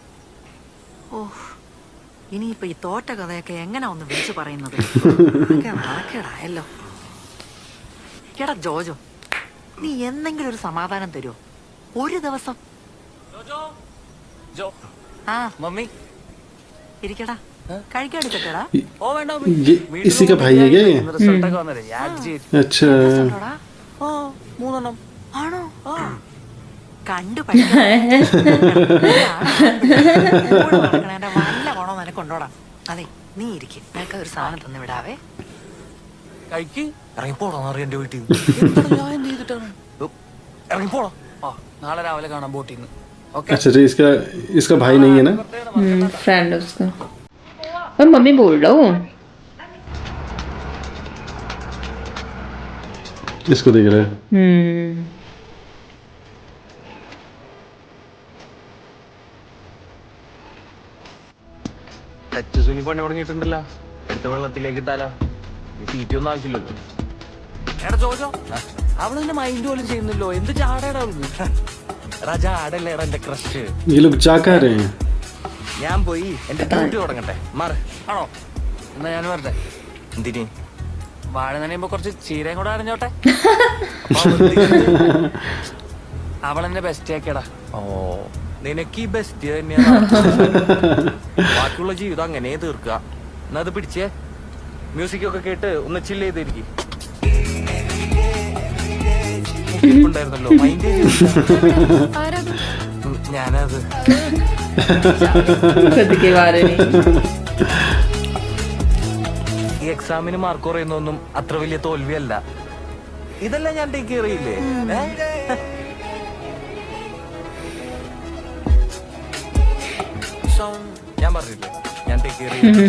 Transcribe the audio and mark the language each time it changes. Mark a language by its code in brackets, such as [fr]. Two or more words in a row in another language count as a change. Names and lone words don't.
[ml] ഓ ഇനിയിപ്പൊ ഈ തോറ്റ കഥയൊക്കെ എങ്ങനെ ഒന്ന് വിളിച്ചു പറയുന്നത്. നാണക്കേടായല്ലോ. എടാ ജോജോ, നീ എന്തെങ്കിലും ഒരു സമാധാനം തരുമോ ഒരു ദിവസം? ആ മമ്മി ഇരിക്കടാ, കഴിക്കാൻ എടുക്കട്ടെടാ. ഓ വേണ്ട [hi] ये इसी का भाई है क्या ये? [ml] റിസൾട്ടൊക്കെ വന്നേ ആഡ് ചെയ്ത്. [hi] अच्छा [ml] ഉണ്ടോടാ? ആ 3 എണ്ണം. ആണോ? കണ്ടു പഠിക്കണേന്റെ വല്ല ഗുണം നിനക്കുണ്ടോടാ. അതെ നീ ഇരിക്കും, നിനക്ക് ഒരു സാധനം തന്നു വിടാവേ. കഴിക്ക് ഇറങ്ങിപ്പോടാ എന്റെ വീട്ടിൽ നിന്ന്. ഞാൻ എന്ത് ചെയ്തിട്ടാണ് ഇറങ്ങിപ്പോടാ. ആ നാളെ രാവിലെ കാണാം ബോട്ടിൽ നിന്ന്. ഓക്കെ [hi] अच्छा तो इसका इसका भाई नहीं है ना. फ्रेंड उसका. और मम्मी बोल रहा हूँ. इसको देख रहे हैं. [ml] ടച്ച് സുനി പണി തുടങ്ങിയിട്ടുണ്ടല്ലോ. എടുത്ത വെള്ളത്തിലേക്ക് ഇട്ടാലോ, തീറ്റൊന്നും ആവശ്യമില്ലല്ലോ. എടാ ജോജോ, അവളെന്നെ മൈൻഡ് പോലും ചെയ്യുന്നില്ലോ. എന്ത് ചാടേടാ അവൾക്ക്. എടാ ചാടല്ലേ എടാ എന്റെ ക്രഷ്. [hi] ये लोग क्या कर रहे हैं. [ml] ഞാൻ പോയി എന്റെ ഡ്യൂട്ടി തുടങ്ങട്ടെ. മാറ്. ആണോ? എന്നാ ഞാൻ വരട്ടെ. എന്തിന്? വാഴ നനയുമ്പോ കുറച്ച് ചീരയും കൂടെ അറിഞ്ഞോട്ടെ. അവളെന്നെ ബെസ്റ്റ് ആക്കിയടാ. ഓ നിനക്ക് ഈ ബെസ്റ്റ് തന്നെയാണ്. ബാക്കിയുള്ള ജീവിതം അങ്ങനെ തീർക്കുക. എന്നാ അത് പിടിച്ചേ, മ്യൂസിക് ഒക്കെ കേട്ട് ഒന്ന് ചില്ല് ചെയ്തിരിക്കും. ഉണ്ടായിരുന്നല്ലോ മൈൻഡ്. ഞാനത് [hi] खुद के बारे में. [ml] ഈ എക്സാമിന് മാർക്ക് കുറയുന്നൊന്നും അത്ര വലിയ തോൽവിയല്ല. ഇതെല്ലാം ഞാൻ ടേക്ക് കയറിയില്ലേ. ഞാൻ പറഞ്ഞില്ലേ ഞാൻ ടേക്ക് കയറി.